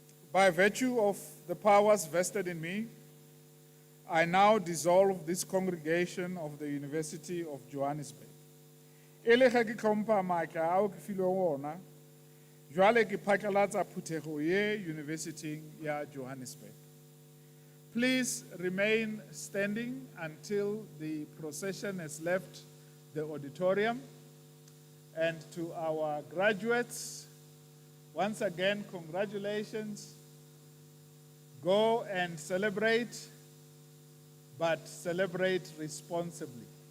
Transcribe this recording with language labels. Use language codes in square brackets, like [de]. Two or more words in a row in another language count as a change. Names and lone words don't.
[en] By virtue of the powers vested in me, I now dissolve this congregation of the University of Johannesburg. [nso] E le ge ke tlhompha maatla ao ke filweng ona, jwale ke phatlalatsa phuthego ye University ya Johannesburg. [en] Please remain standing until the procession has left the auditorium. And to our graduates, once again, congratulations. Go and celebrate, but celebrate responsibly.